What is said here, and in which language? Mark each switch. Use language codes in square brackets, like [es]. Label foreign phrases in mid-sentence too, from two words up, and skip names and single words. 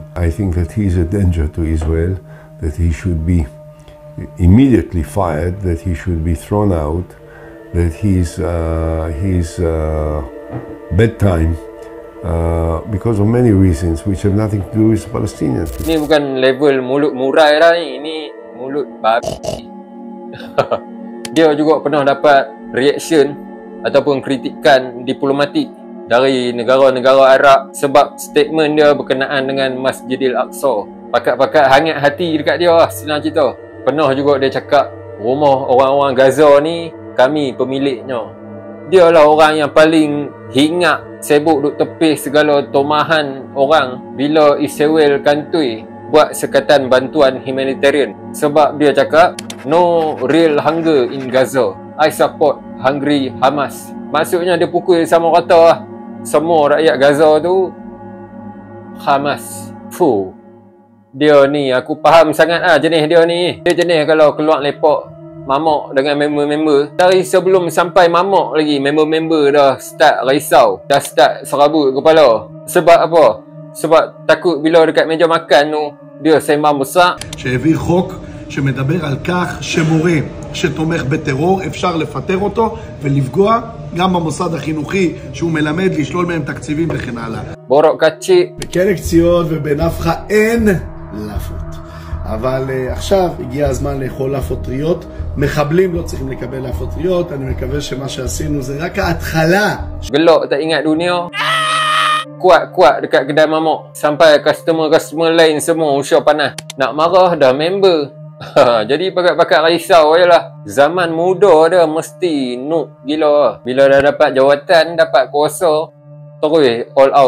[en] I think that he is a danger to Israel, that he should be immediately fired, that he should be thrown out, that his bedtime because of many reasons which have nothing to do with Palestinians. [ms] Ini bukan level mulut murai lah ni, ini mulut babi. Dia juga pernah dapat reaction ataupun kritikan diplomatik dari negara-negara Arab sebab statement dia berkenaan dengan Masjidil Aqsa. Pakat-pakat hangat hati dekat dia lah, senang cerita. Pernah juga dia cakap rumah orang-orang Gaza ni kami pemiliknya. Dia lah orang yang paling hingat sibuk duk tepis segala tomahan orang bila Israel kantoi buat sekatan bantuan humanitarian. Sebab dia cakap [en] no real hunger in Gaza. I support hungry Hamas. [ms] Maksudnya dia pukul sama rata lah semua rakyat Gaza tu Hamas. Fuh. Dia ni aku faham sangat lah jenis dia ni. Dia jenis kalau keluar lepak mamak dengan member-member, dari sebelum sampai mamak lagi member-member dah start risau, dah start serabut kepala. Sebab apa? Sebab takut bila dekat meja makan tu dia sembang besar. [he] שהביא חוק שמדבר על כך שמורה שתומך בטרור אפשר לפטר אותו ולפגוע גם במוסד החינוכי שהוא מלמד, לשלול מהם תקציבים וכן הלאה. בורוק קצ'י. בכלא קציעות ובנפחא אין לאפות. אבל עכשיו הגיע הזמן לאכול לאפות טריות. מחבלים לא צריכים לקבל לאפות טריות. אני מקווה שמה שעשינו זה רק ההתחלה. [ms] Gelok tak ingat dunia. Kuat-kuat dekat kedai mamak. Sampai customer lain semua usah panas. Nak marah dah member. Jadi pakat-pakat risau je lah. Zaman muda dah mesti noob gila. Bila dah dapat jawatan, dapat kuasa, terus [en] all out.